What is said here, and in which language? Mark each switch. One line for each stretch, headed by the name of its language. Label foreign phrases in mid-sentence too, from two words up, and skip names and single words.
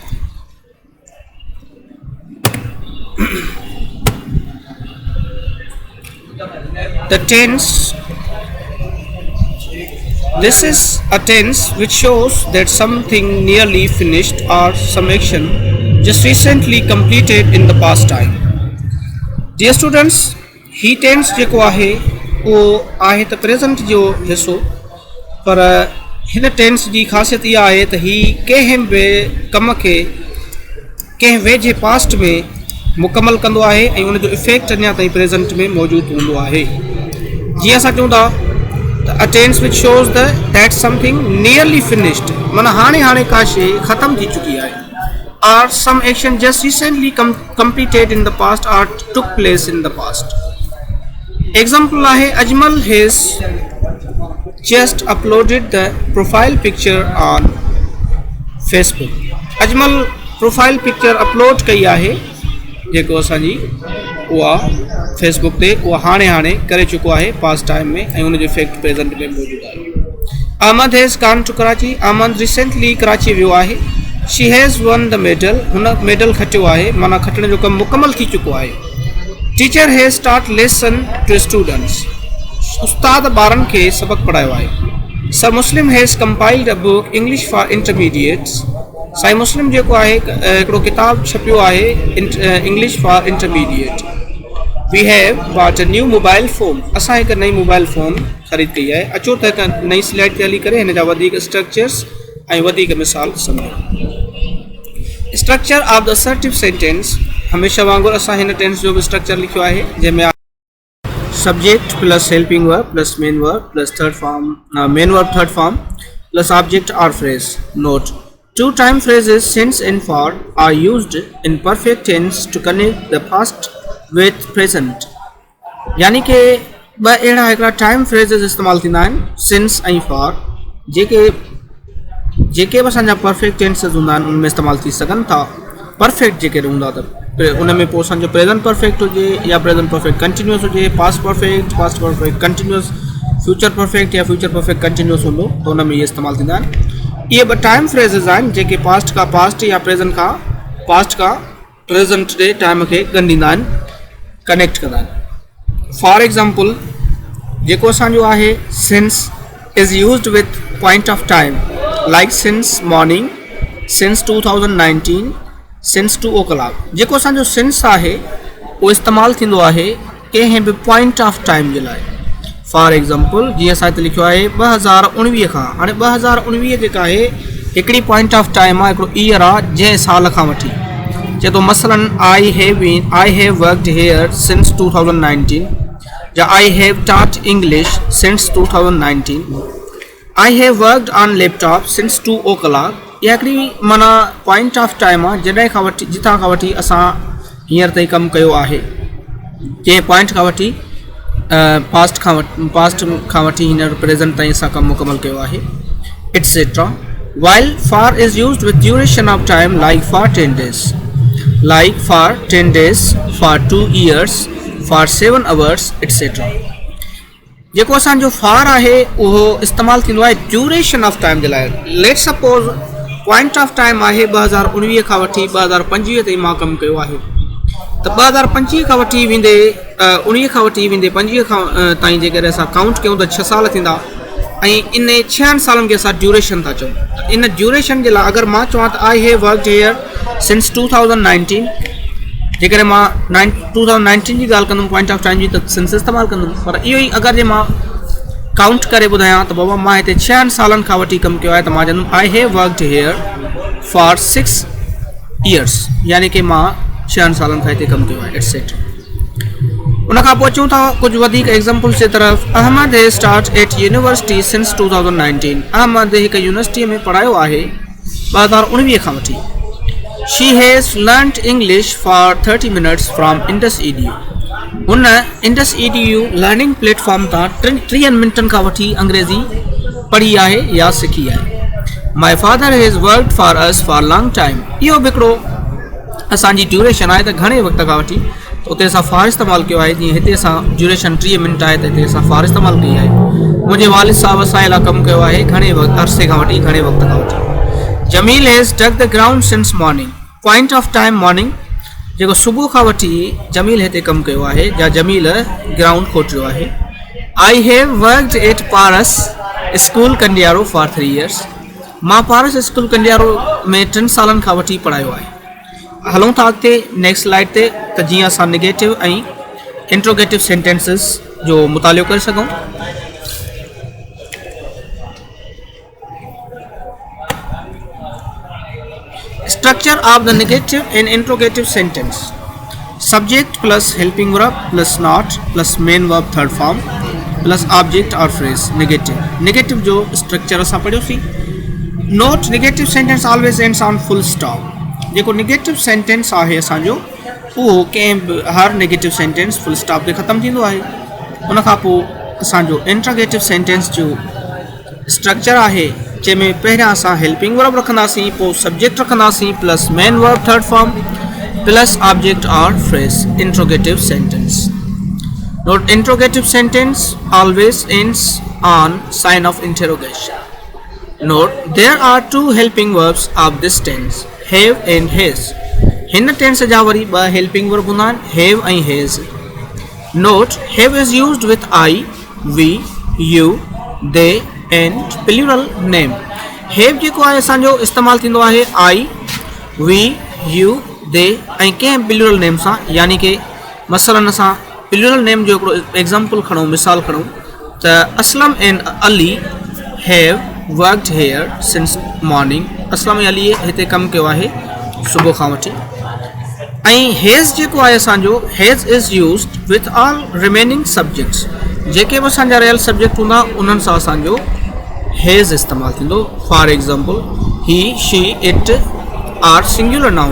English: The tense, this is a tense which shows that something nearly finished or some action just recently completed in the past time. Dear students,
Sindhi: ही टेंस जेको आहे वो आहे त प्रेजेंट जो हिस्सो, पर हिन टेंस जी ख़ासियत इहा आहे त ही कंहिं बि कम खे कंहिं वेझे पास्ट में मुकमल कंदो आहे ऐं उन जो इफेक्ट अञा ताईं प्रेजेंट में मौजूदु हूंदो आहे। जीअं असां चऊं था त
English: a tense which shows that something nearly finished,
Sindhi: माना हाणे का शइ ख़तम थी चुकी आहे,
English: or some action just recently completed in the past or took place in the past. Example आहे Ajmal has just uploaded the profile picture on Facebook.
Sindhi: अजमल
English: profile picture upload
Sindhi: कई आहे जेको असांजी उहा फेसबुक ते उहा हाणे करे चुको आहे
English: past time
Sindhi: में ऐं उन जो इफेक्ट प्रेजेंट में मौजूदु आहे।
English: Ahmed has gone to Karachi,
Sindhi: अहमद रिसेंटली कराची वियो आहे।
English: She has won the medal,
Sindhi: हुन मेडल खटियो आहे, माना खटण जो कमु मुकमल थी चुको आहे।
English: Teacher has start lesson to students,
Sindhi: उस्ताद ॿारनि खे सबक़ पढ़ायो आहे।
English: Sir Muslim has compiled a book English for Intermediates,
Sindhi: साईं मुस्लिम जेको आहे हिकिड़ो किताब छपियो आहे इंग्लिश फॉर इंटरमीडिएट।
English: We have bought a new mobile phone,
Sindhi: असां हिकु नई मोबाइल फ़ोन ख़रीद कई आहे। अचो त हिकु नई स्लाइड ते हली करे हिन जा वधीक स्ट्रक्चर्स ऐं वधीक मिसाल सम्झूं।
English: Structure of the assertive sentence,
Sindhi: हमेशा वांगुरु असां हिन टेंस जो बि स्ट्रक्चर लिखियो आहे जंहिंमें
English: subject plus helping verb plus main verb plus main verb third form plus object or phrase. Note, Two time phrases since and for are used in perfect tense to connect the past with present,
Sindhi: यानी कि ॿ अहिड़ा हिकिड़ा
English: time phrases
Sindhi: इस्तेमालु थींदा आहिनि since ऐं for, जेके बि असांजा
English: perfect tenses
Sindhi: हूंदा आहिनि उनमें इस्तेमालु थी सघनि था। परफेक्ट जेके हूंदा त उन में पोइ असांजो
English: present perfect
Sindhi: हुजे या
English: present perfect continuous
Sindhi: हुजे,
English: past perfect continuous, future perfect
Sindhi: या
English: future perfect continuous
Sindhi: हूंदो त उन में इहे इस्तेमालु थींदा आहिनि। इहे ॿ
English: time phrases
Sindhi: आहिनि जेके पास्ट खां पास्ट या प्रेजेंट खां पास्ट खां प्रेजेंट जे टाइम खे ॻंढींदा आहिनि, कनेक्ट कंदा आहिनि।
English: For example
Sindhi: जेको असांजो आहे
English: since is used with point of time, like since morning, since 2019, since 2 o'clock.
Sindhi: जेको असांजो सिंस आहे उहो इस्तेमालु थींदो आहे कंहिं बि
English: point of time
Sindhi: जे लाइ।
English: For example
Sindhi: जीअं असां हिते लिखियो आहे 2019 खां, हाणे 2019 जेका आहे हिकिड़ी
English: point of time
Sindhi: आहे, हिकिड़ो ईयर आहे जंहिं साल खां वठी। चए थो मसलन
English: I have worked here since 2019, या I have taught English since 2019, I have worked on laptop since 2 o'clock.
Sindhi: इहा हिकिड़ी माना
English: point of time
Sindhi: आहे जॾहिं खां वठी जितां खां वठी असां हींअर ताईं कमु कयो आहे, कंहिं पॉइंट खां वठी पास्ट खां वठी हींअर प्रेजेंट ताईं असां कमु मुकमल कयो आहे, एटसेट्रा।
English: While for is used with duration of time like for 10 days, like for 10 days, for 2 years, for 7 hours, etcetera.
Sindhi: जेको असांजो फॉर आहे उहो इस्तेमालु थींदो आहे
English: duration of time
Sindhi: जे लाइ।
English: Let suppose point of time
Sindhi: आहे 2019 खां वठी 2025 ताईं मां कमु कयो आहे, त 2025 खां वठी वेंदे 19 खां वठी वेंदे 25 खां ताईं जेकॾहिं असां काउंट कयूं त 6 साल थींदा ऐं इन 6 सालनि खे असां ड्यूरेशन था चऊं। इन ड्यूरेशन जे लाइ अगरि मां चवां त
English: I have worked here since 2019,
Sindhi: जेकॾहिं मां 2019 जी ॻाल्हि कंदुमि
English: point of time
Sindhi: जी त सिंस इस्तेमालु कंदुमि, पर इहो ई अगरि जे मां काउंट करे ॿुधायां त बाबा मां हिते 6 सालनि खां वठी कमु कयो आहे त मां चवंदुमि
English: I have worked here for 6 years,
Sindhi: यानी कि मां 6 सालनि खां हिते कमु कयो आहे, एटसेट्रा। उनखां पोइ अचूं था कुछ वधीक एग्जाम्पल्स जे तरफ़।
English: Ahmed has start at university since 2019.
Sindhi: अहमद हिकु यूनिवर्सिटी में पढ़ायो आहे 2019 खां वठी।
English: She has learned English for 30 minutes from Indus EDU.
Sindhi: हुन इंडस EDU
English: learning platform
Sindhi: तां 30 मिनटनि खां वठी अंग्रेज़ी पढ़ी आहे या सिखी आहे।
English: My father has worked for us for long time.
Sindhi: इहो बि हिकिड़ो असांजी ड्यूरेशन आहे त घणे वक़्त खां वठी उते असां फार इस्तेमालु कयो आहे। जीअं हिते असां ड्यूरेशन 30 मिनट आहे त हिते असां फार इस्तेमालु कई आहे। मुंहिंजे वालिद साहब असां लाइ कमु कयो आहे घणे अरसे खां वठी घणे वक़्त खां वठी।
English: Jameel has dug the ground since morning. point of time morning
Sindhi: जेको सुबुह खां वठी जमील हिते कमु कयो आहे या जमील ग्राउंड खोटियो आहे।
English: I have worked at Paras School Kandiaro for 3 years.
Sindhi: मां पारस स्कूल कंडियारो में 3 सालनि खां वठी पढ़ायो आहे। हलूं था अॻिते
English: next slide
Sindhi: ते त जीअं असां नेगेटिव ऐं
English: interrogative sentences
Sindhi: जो मुतालियो करे सघूं।
English: Structure of the negative and interrogative sentence. Subject plus helping verb plus not plus main verb third form plus object or phrase.
Sindhi: नेगेटिव जो स्ट्रक्चर असां पढ़ियोसीं।
English: Note negative sentence always ends on full stop.
Sindhi: जेको
English: negative sentence
Sindhi: आहे असांजो उहो कंहिं बि हर
English: negative sentence full stop
Sindhi: ते ख़तमु थींदो आहे। उनखां पोइ असांजो
English: interrogative sentence
Sindhi: जो स्ट्रक्चर आहे जंहिंमें पहिरियां असां
English: helping verb
Sindhi: रखंदासीं, पोइ सब्जेक्ट रखंदासीं
English: plus main verb third form plus object or phrase. Interrogative sentence. Note interrogative sentence always ends on sign of interrogation. Note, there are 2 helping verbs of this tense, have and has.
Sindhi: हिन टेंस जा वरी
English: 2 helping verb
Sindhi: हूंदा आहिनि, have ऐं has.
English: Note, have is used with I, we, you, they and plural name.
Sindhi: have जेको आहे असांजो इस्तेमालु थींदो आहे
English: I, we, you, they
Sindhi: ऐं कंहिं
English: plural name
Sindhi: सां। यानी कि मसलन असां
English: plural name
Sindhi: जो हिकिड़ो एग्जाम्पल खणूं, मिसाल खणूं त असलम एंड अली
English: have worked here since morning।
Sindhi: असलम अली हिते कमु कयो आहे सुबुह खां वठी। ऐं हैज़ जेको आहे असांजो
English: has is used with all remaining subjects.
Sindhi: जेके बि असांजा
English: real subject
Sindhi: हूंदा उन्हनि सां असांजो हैज़ इस्तेमालु थींदो।
English: For example he, she, it are singular noun.